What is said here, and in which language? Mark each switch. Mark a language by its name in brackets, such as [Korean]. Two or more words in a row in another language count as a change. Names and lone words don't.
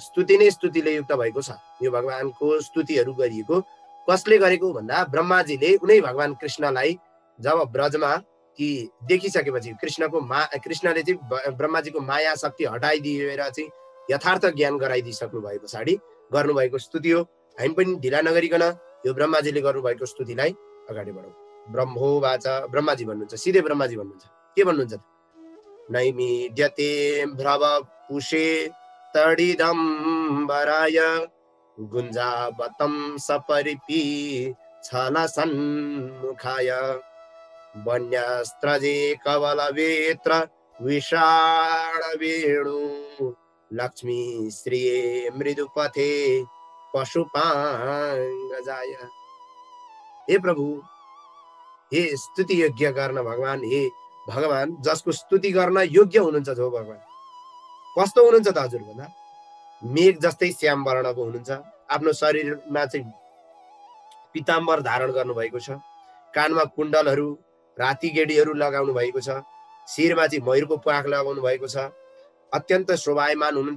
[Nepali] स्तुति नै स्तुतिले युक्त भएको छ। यो भगवानको स्तुतिहरू गरिएको कसले गरेको भन्दा ब्रह्माजीले उनै भगवान कृष्णलाई जब ब्रजमा ती देखिसकेपछि कृष्णले चाहिँ ब्रह्माजीको माया शक्ति हटाइदिएर चाहिँ यथार्थ ज्ञान गराइदिइसक्नु भए पछाडि गर्नुभएको स्तुति हो। हामी पनि ढिला नगरिकन यो ब्रह्माजीले गर्नुभएको स्तुतिलाई अगाडि बढाउँ। ब्रह्मोवाच, ब्रह्माजी भन्नुहुन्छ, सिधै ब्रह्माजी भन्नुहुन्छ। के भन्नुहुन्छ त? [Sanskrit] नैमीड्यते भ्रवपुषे तडिदम्बराय गुञ्जावतं सपरिपि छलसन्मुखाय वन्यस्त्रजे कवलवेत्र विषाणवेणु लक्ष्मी श्रिये मृदुपथे पशुपाङ्गजाय। [Nepali] हे प्रभु, हे स्तुति योग्य गर्न भगवान, हे भगवान जसको स्तुति गर्न योग्य हुनुहुन्छ जो भगवान कस्तो हुनुहुन्छ त हजुर भन्दा मेघ जस्तै श्याम वर्णको हुनुहुन्छ। आफ्नो शरीरमा चाहिँ पीताम्बर धारण गर्नुभएको छ, कानमा कुण्डलहरू राति गेडीहरू लगाउनु भएको छ, शिरमा चाहिँ मयूरको प्वाख लगाउनु भएको छ, अत्यन्त शोभायमान हुनुहुन्छ।